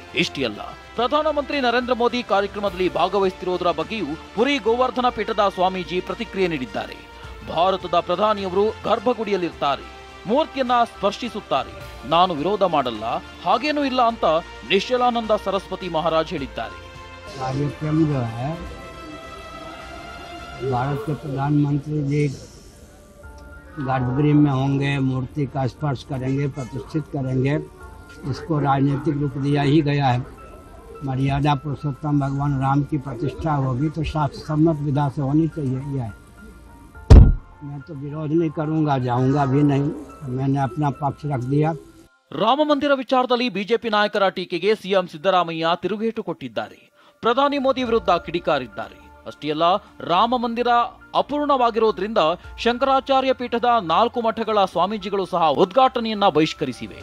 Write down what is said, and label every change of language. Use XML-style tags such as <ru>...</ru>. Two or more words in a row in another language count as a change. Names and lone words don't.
<kn>ಇಷ್ಟೇ ಅಲ್ಲ, ಪ್ರಧಾನಮಂತ್ರಿ ನರೇಂದ್ರ ಮೋದಿ ಕಾರ್ಯಕ್ರಮದಲ್ಲಿ ಭಾಗವಹಿಸುತ್ತಿರುವುದರ ಬಗ್ಗೆಯೂ ಪುರಿ ಗೋವರ್ಧನ ಪೀಠದ ಸ್ವಾಮೀಜಿ ಪ್ರತಿಕ್ರಿಯೆ ನೀಡಿದ್ದಾರೆ. ಭಾರತದ ಪ್ರಧಾನಿಯವರು ಗರ್ಭಗುಡಿಯಲ್ಲಿರ್ತಾರೆ, ಮೂರ್ತಿಯನ್ನ ಸ್ಪರ್ಶಿಸುತ್ತಾರೆ, ನಾನು ವಿರೋಧ ಮಾಡಲ್ಲ, ಹಾಗೇನೂ ಇಲ್ಲ ಅಂತ ನಿಶ್ಚಲಾನಂದ ಸರಸ್ವತಿ ಮಹಾರಾಜ್ ಹೇಳಿದ್ದಾರೆ.</kn> <hi>कार्यक्रम जो है भारत के प्रधानमंत्री जी गर्भगृह में होंगे, मूर्ति का स्पर्श करेंगे, प्रतिष्ठित करेंगे. इसको राजनीतिक रूप दिया ही गया है. मर्यादा पुरुषोत्तम भगवान राम की प्रतिष्ठा होगी तो शास्त्र सम्मत विधा से होनी चाहिए. यह है, मैं तो विरोध नहीं करूंगा, जाऊंगा भी नहीं. मैंने अपना पक्ष रख दिया.</hi> <kn>ರಾಮ ಮಂದಿರ ವಿಚಾರದಲ್ಲಿ ಬಿಜೆಪಿ ನಾಯಕರ ಟೀಕೆಗೆ ಸಿಎಂ ಸಿದ್ದರಾಮಯ್ಯ ತಿರುಗೇಟು ಕೊಟ್ಟಿದ್ದಾರೆ. ಪ್ರಧಾನಿ ಮೋದಿ ವಿರುದ್ಧ ಕಿಡಿಕಾರಿದ್ದಾರೆ. ಅಷ್ಟೇ ಅಲ್ಲ, ರಾಮ ಮಂದಿರ ಅಪೂರ್ಣವಾಗಿರೋದ್ರಿಂದ ಶಂಕರಾಚಾರ್ಯ ಪೀಠದ 4 ಮಠಗಳ ಸ್ವಾಮೀಜಿಗಳು ಸಹ ಉದ್ಘಾಟನೆಯನ್ನ ಬಹಿಷ್ಕರಿಸಿವೆ.</kn>